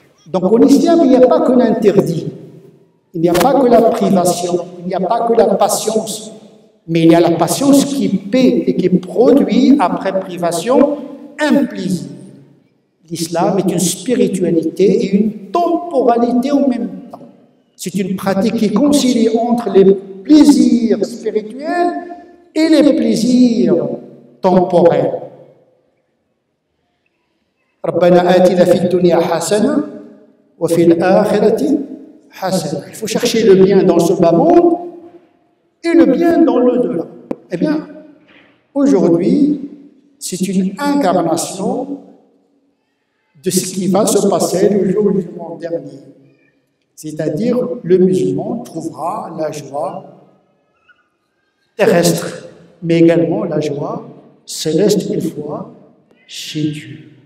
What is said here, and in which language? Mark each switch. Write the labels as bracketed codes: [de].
[fr] Donc en islam, il n'y a pas que l'interdit, il n'y a pas que la privation, il n'y a pas que la patience, mais il y a la patience qui paie et qui produit, après privation, un plaisir. L'islam est une spiritualité et une temporalité en même temps. C'est une pratique qui concilie entre les plaisirs spirituels et les plaisirs temporels. [ar] ربنا آتنا في الدنيا حسنة وفي الآخرة حسنة. [fr] Il faut chercher le bien dans ce bas monde et le bien dans l'au-delà. Eh bien, aujourd'hui, c'est une incarnation de ce qui va se passer le jour du jugement dernier. C'est-à-dire, le musulman trouvera la joie terrestre, mais également la joie céleste une fois chez Dieu.